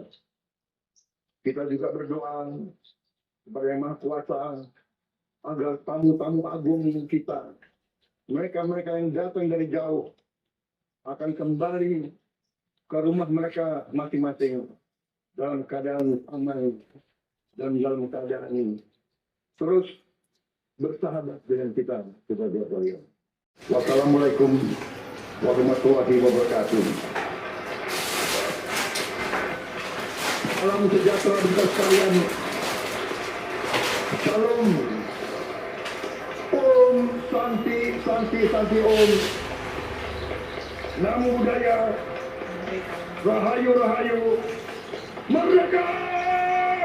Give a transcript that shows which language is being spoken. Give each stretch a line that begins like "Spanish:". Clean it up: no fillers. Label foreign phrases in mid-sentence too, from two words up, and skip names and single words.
Indonesian: Kita juga berdoa kepada Yang Maha Kuasa agar tamu-tamu agung kita, mereka-mereka yang datang dari jauh, akan kembali ke rumah mereka masing-masing dalam keadaan aman dan dalam keadaan ini terus bersahabat dengan kita berdua.
Arabic: والسلام عليكم ورحمة الله وبركاته.
Indonesian: Salam sejahtera bagi sekalian. Salam.
Sanskrit: ॐ शान्तिः शान्तिः शान्तिः ॐ.
Pali: Namo Buddhaya.
Indonesian: Rahayu Rahayu. Merdeka!